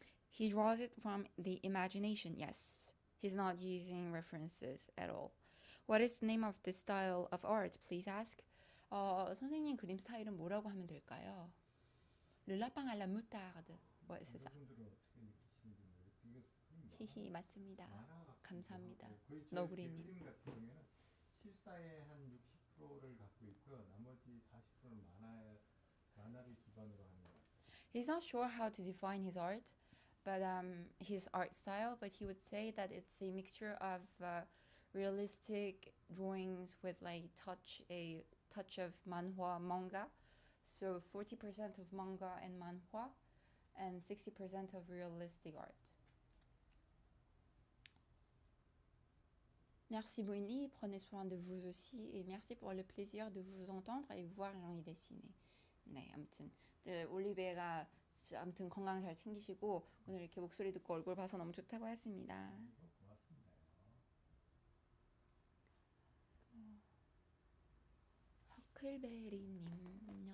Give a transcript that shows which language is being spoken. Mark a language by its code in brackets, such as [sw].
[en] He draws it from the imagination, yes. He's not using references at all. What is the name of this style of art, please ask? [ko] 선생님 그림 스타일은 뭐라고 하면 될까요? [fr] Le lapin à la moutarde. Ouais, c'est ça. [ko] 여러분들은 어떻게 느끼시는지 모르겠어요. 히히, 맞습니다. 만화 감사합니다. 거의 너구리님. 그림 같은 경우에는 실사의 한 60%를 갖고 있고요. 나머지 40%는 만화를 기반으로 하는 것 같아요. [en] He's not sure how to define his art, but his art style, but he would say that it's a mixture of realistic drawings with like a touch of manhwa manga. So 40% of manga and manhwa and 60% of realistic art. [fr] Merci Bonnie, prenez soin de vous aussi et merci pour le plaisir de vous entendre et voir Jean-Y dessiner. [ko] 네, 아무튼 올리베가 아무튼 건강 잘 챙기시고 오늘 이렇게 목소리 듣고 얼굴 봐서 너무 좋다고 했습니다. 고맙습니다. 허클베리님 안녕하세요.